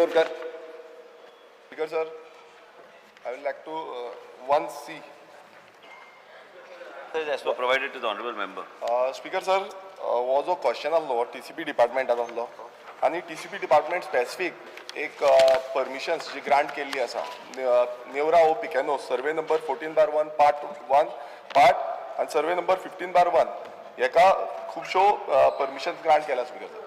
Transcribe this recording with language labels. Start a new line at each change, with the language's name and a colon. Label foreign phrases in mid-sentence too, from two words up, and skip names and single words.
English: Bourkar. Speaker sir, I would like to 1C. As per provided to the honorable member. Speaker sir,
Konkani: हो जो क्वेश्चन आसलो TCP डिपार्टमेंटात आसलो आनी TCP डिपार्टमेंट स्पेसिफीक एक परमिशन्स जी ग्रांट केल्ली आसा नेवरा ओ पिकेनो
English: survey number
Konkani: 14/1 पार्ट 1 पार्ट आनी
English: survey number
Konkani: 15/1 हेका खुबश्यो
English: permissions grant
Konkani: केल्या
English: speaker sir.